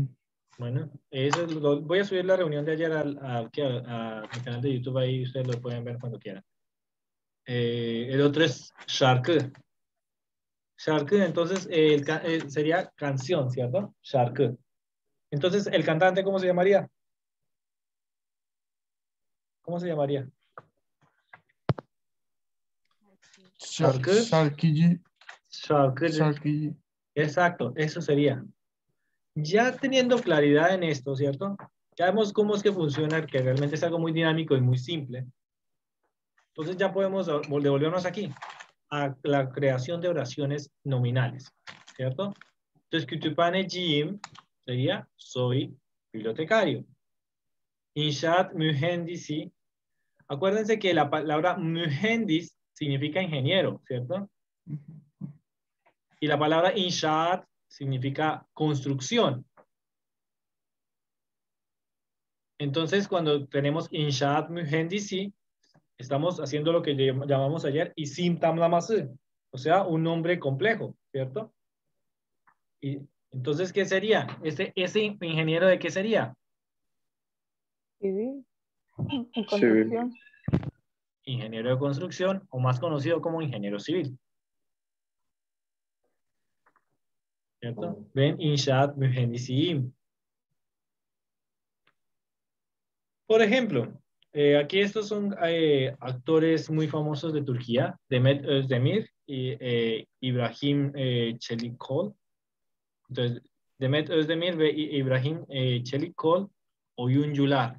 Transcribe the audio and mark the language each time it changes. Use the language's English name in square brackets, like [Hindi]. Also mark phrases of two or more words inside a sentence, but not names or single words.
[Spanish] Bueno, voy a subir la reunión de ayer a mi canal de YouTube, ahí ustedes lo pueden ver cuando quieran. El otro es şarkı. [Turkish] Şarkı, [Spanish] entonces, sería canción, ¿cierto? [Turkish] Şarkı. [Spanish] Entonces, ¿el cantante cómo se llamaría? ¿Cómo se llamaría? [Turkish] Şarkı. Şarkıcı. Şarkıcı. Şarkıcı. [Spanish] Exacto, eso sería. Ya teniendo claridad en esto, ¿cierto? Ya vemos cómo es que funciona, que realmente es algo muy dinámico y muy simple. Entonces ya podemos devolvernos aquí a la creación de oraciones nominales, ¿cierto? Entonces, kütüphaneciyim sería soy bibliotecario. [Turkish] İnşaat mühendisi. [Spanish] Acuérdense que la palabra mühendis significa ingeniero, ¿cierto? Y la palabra inşaat significa construcción. Entonces, cuando tenemos [Turkish] inşaat mühendisi, [Spanish] estamos haciendo lo que llamamos ayer [Turkish] isim tamlaması, [Spanish] o sea, un nombre complejo, ¿cierto? Y entonces, ¿qué sería? Ese ingeniero de qué sería? Civil. En construcción. Ingeniero de construcción, o más conocido como ingeniero civil. ¿Cierto? Ven, [Turkish] inşaat mühendisiyim. [Spanish] Por ejemplo, aquí estos son actores muy famosos de Turquía, Demet Özdemir y Ibrahim Çelikkol. Entonces, [Turkish] Demet Özdemir ve Ibrahim Çelikkol oyuncular.